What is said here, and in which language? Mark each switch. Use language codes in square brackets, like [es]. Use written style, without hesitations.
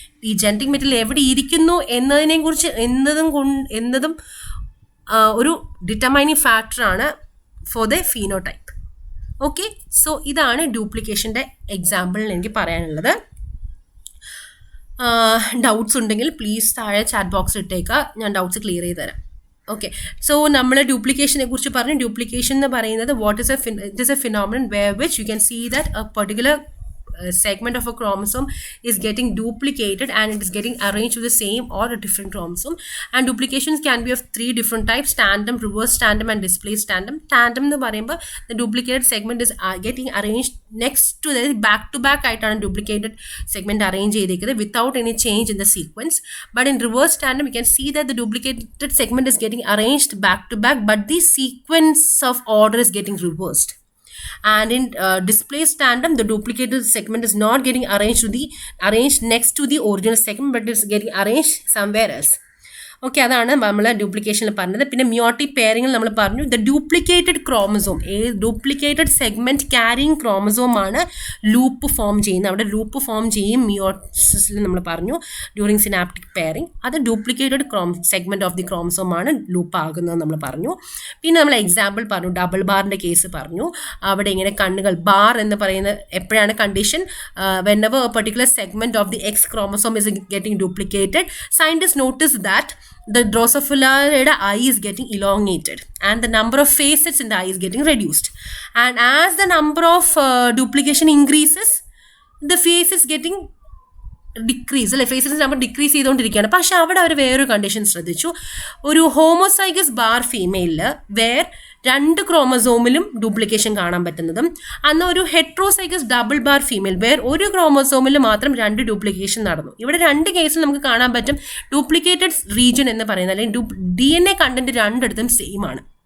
[ml] ഈ genetic material എവിടെ ഇരിക്കുന്നു എന്നതിനെ കുറിച്ച് എന്നതും ഒരു ഡിറ്റർമൈനിങ് ഫാക്ടറാണ് [en] For the phenotype. [ml] Okay, so ഇതാണ് ഡ്യൂപ്ലിക്കേഷൻ്റെ എക്സാമ്പിളിൽ എനിക്ക് പറയാനുള്ളത്. ഡൗട്ട്സ് ഉണ്ടെങ്കിൽ പ്ലീസ് താഴെ ചാറ്റ് ബോക്സിൽ ഇട്ടേക്കുക, ഞാൻ ഡൗട്ട്സ് ക്ലിയർ ചെയ്ത് തരാം. ഓക്കെ, സോ നമ്മൾ ഡ്യൂപ്ലിക്കേഷനെ കുറിച്ച് പറഞ്ഞു. ഡ്യൂപ്ലിക്കേഷൻ എന്ന് പറയുന്നത് [en] It is a phenomenon where which you can see that a particular segment of a chromosome is getting duplicated and it is getting arranged with the same or a different chromosome. And duplications can be of 3 different types: tandem, reverse tandem and displaced tandem. Tandem [ml] എന്ന് പറയുമ്പോൾ [en] the duplicated segment is getting arranged next to the back to back [ml] ആയിട്ടാണ് [en] duplicated segment arrange [ml] ചെയ്തിരിക്കുന്നത് [en] without any change in the sequence. But in reverse tandem you can see that the duplicated segment is getting arranged back to back, but the sequence of order is getting reversed. And in displaced tandem, the duplicated segment is not getting arranged next to the original segment, but it's getting arranged somewhere else. [ml] Okay, അതാണ് നമ്മൾ ഡ്യൂപ്ലിക്കേഷനിൽ പറഞ്ഞത്. പിന്നെ meiotic പെയറിങ്ങിൽ നമ്മൾ പറഞ്ഞു the duplicated chromosome, duplicated segment carrying ക്രോമസോമാണ് loop form ചെയ്യുന്നത്. അവിടെ loop form ചെയ്യും മിയോസിസിൽ നമ്മൾ പറഞ്ഞു ഡ്യൂറിങ് സിനാപ്റ്റിക് പെയറിങ്. അത് duplicated segment of the ക്രോമസോമാണ് loop ആകുന്നത് നമ്മൾ പറഞ്ഞു. പിന്നെ നമ്മൾ എക്സാമ്പിൾ പറഞ്ഞു, ഡബിൾ ബാറിൻ്റെ കേസ് പറഞ്ഞു. അവിടെ ഇങ്ങനെ കണ്ണുകൾ ബാർ എന്ന് പറയുന്നത് എപ്പോഴാണ് condition? [en] whenever a particular segment of the X chromosome is getting duplicated, scientists notice that the Drosophila eye is getting elongated and the number of facets in the eye is getting reduced. And as the number of duplication increases, the face is getting [ml] decrease അല്ലെ, faces number decrease ചെയ്തുകൊണ്ടിരിക്കുകയാണ്. പക്ഷെ അവിടെ അവർ വേറൊരു condition ശ്രദ്ധിച്ചു. ഒരു homozygous bar ഫീമെയിലിൽ where 2 ക്രോമസോമിലും duplication കാണാൻ പറ്റുന്നതും, അന്ന് ഒരു heterozygous double bar female where 1 ക്രോമസോമിൽ മാത്രം 2 ഡ്യൂപ്ലിക്കേഷൻ നടന്നു. ഇവിടെ 2 കേസിൽ നമുക്ക് കാണാൻ പറ്റും ഡ്യൂപ്ലിക്കേറ്റഡ് റീജിയൻ എന്ന് പറയുന്നത് അല്ലെങ്കിൽ DNA കണ്ടന്റ് രണ്ടിടത്തും സെയിം ആണ്.